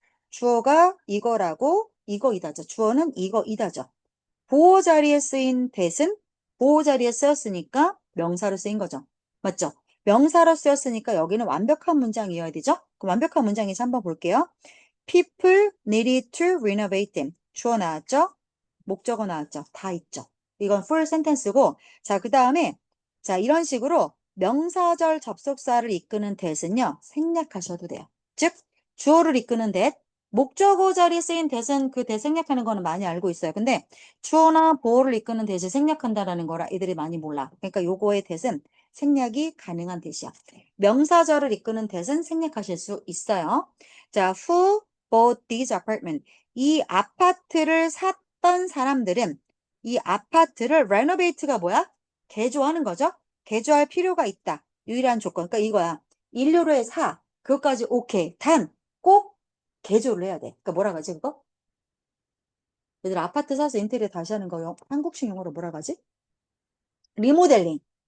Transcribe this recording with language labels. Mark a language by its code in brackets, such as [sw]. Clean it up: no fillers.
[ko] 주어가 이거라고 이거 이다죠. 주어는 이거 이다죠. 보호 자리에 쓰인 that은 보호 자리에 쓰였으니까 명사로 쓰인 거죠. 맞죠? 명사로 쓰였으니까 여기는 완벽한 문장이어야 되죠? 그럼 완벽한 문장에서 한번 볼게요. [en] People needed to renovate them. [ko] 주어 나왔죠? 목적어 나왔죠? 다 있죠. 이건 full sentence고, 자, 그 다음에, 자, 이런 식으로 명사절 접속사를 이끄는 that은요, 생략하셔도 돼요. 즉, 주어를 이끄는 that, 목적어 자리에 쓰인 that은 그 that 생략하는 거는 많이 알고 있어요. 근데 주어나 보어를 이끄는 that을 생략한다라는 거라 애들이 많이 몰라. 그러니까 요거의 that은 생략이 가능한 that이야. 명사절을 이끄는 that은 생략하실 수 있어요. [en] 자, who bought this apartment? [ko] 이 아파트를 샀던 사람들은 이 아파트를 renovate가 뭐야? 개조하는 거죠. 개조할 필요가 있다. 유일한 조건. 그러니까 이거야. 1유로에 사. 그것까지 오케이. 단, 꼭 개조를 해야 돼. 그러니까 뭐라 하지, 그거? 얘들 아파트 사서 인테리어 다시 하는 거 한국식 용어로 뭐라 하지? 리모델링.